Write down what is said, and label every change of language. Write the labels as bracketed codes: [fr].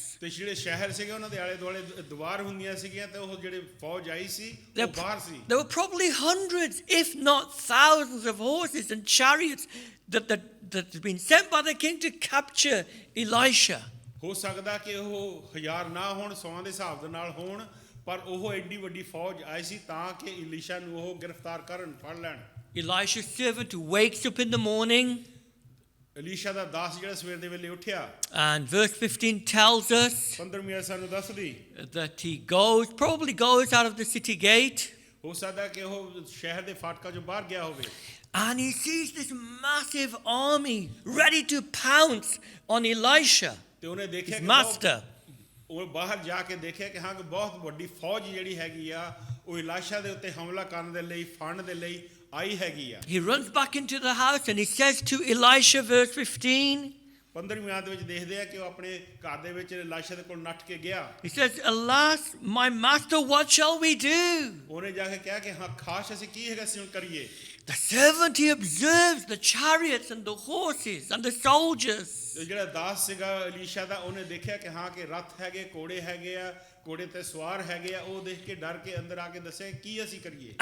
[pa] ਤੇ ਜਿਹੜੇ ਸ਼ਹਿਰ ਸੀਗੇ ਉਹਨਾਂ ਦੇ ਆਲੇ ਦੁਆਲੇ ਦੀਵਾਰ ਹੁੰਦੀਆਂ ਸੀਗੀਆਂ, ਤੇ ਉਹ ਜਿਹੜੇ ਫੌਜ ਆਈ ਸੀ ਉਹ ਬਾਹਰ ਸੀ। [en] there were probably hundreds, if not thousands, of horses and chariots that had been sent by the king to capture Elisha. [pa] ਹੋ ਸਕਦਾ ਕਿ ਉਹ ਹਜ਼ਾਰ ਨਾ ਹੋਣ, 100 ਦੇ ਹਿਸਾਬ ਦੇ ਨਾਲ ਹੋਣ, ਪਰ ਉਹ ਐਡੀ ਵੱਡੀ ਫੌਜ ਆਈ ਸੀ ਤਾਂ ਕਿ ਇਲੀਸ਼ਾ ਨੂੰ ਉਹ ਗ੍ਰਿਫਤਾਰ ਕਰਨ, ਫੜ ਲੈਣ। [en] Elisha's servant wakes up in the morning, [pa] ਇਲੀਸ਼ਾ ਦਾ ਦਾਸ ਜਿਹੜਾ ਸਵੇਰ ਦੇ ਵੇਲੇ ਉੱਠਿਆ, [en] and verse 15 tells us [pa] 15ਵੀਂ ਆਇਤ ਸਾਨੂੰ ਦੱਸਦੀ [en] that he probably goes out of the city gate, [pa] ਹੋ ਸਕਦਾ ਕਿ ਉਹ ਸ਼ਹਿਰ ਦੇ ਫਾਟਕਾਂ ਚੋਂ ਬਾਹਰ ਗਿਆ ਹੋਵੇ, [en] and he sees this massive army ready to pounce on Elisha, [pa] ਤੇ ਉਹਨੇ ਦੇਖਿਆ [en] his [pa] ਕਿ [en] master. [pa] ਉਹ ਬਾਹਰ ਜਾ ਕੇ ਦੇਖਿਆ ਕਿ ਹਾਂ ਕਿ ਬਹੁਤ ਵੱਡੀ ਫੌਜ ਜਿਹੜੀ ਹੈਗੀ ਆ ਉਹ ਇਲਾਸ਼ਾ ਦੇ ਉੱਤੇ ਹਮਲਾ ਕਰਨ ਦੇ ਲਈ, ਫੜਨ ਦੇ ਲਈ ਆਈ ਹੈਗੀ ਆ। [en] He runs back into the house and he says to Elisha, verse 15, [pa] 15ਵੀਂ ਆਇਤ ਵਿੱਚ ਦੇਖਦੇ ਆ ਕਿ ਉਹ ਆਪਣੇ ਘਰ ਦੇ ਵਿੱਚ ਇਲਾਸ਼ਾ ਦੇ ਕੋਲ ਨੱਠ ਕੇ ਗਿਆ। [en] he says, alas, my master, what shall we do? [pa] ਉਹਨੇ ਜਾ ਕੇ ਕਿਹਾ ਕਿ ਹਾਂ ਖਾਸ ਅਸੀਂ ਕੀ ਹੈਗਾ ਸੀ ਹੁਣ ਕਰੀਏ। [en] The servant, he observes the chariots and the horses and the soldiers. [pa] ਤੇ ਜਿਹੜਾ ਦਾਸ ਸੀਗਾ ਇਲੀਸ਼ਾ ਦਾ, ਉਹਨੇ ਦੇਖਿਆ ਕਿ ਹਾਂ ਕਿ ਰੱਥ ਹੈਗੇ, ਘੋੜੇ ਹੈਗੇ ਆ, ਘੋੜੇ ਤੇ ਸਵਾਰ ਹੈਗੇ ਆ। ਉਹ ਦੇਖ ਕੇ ਡਰ ਕੇ ਅੰਦਰ ਆ ਕੇ ਦੱਸਿਆ ਕੀ ਅਸੀਂ ਕਰੀਏ।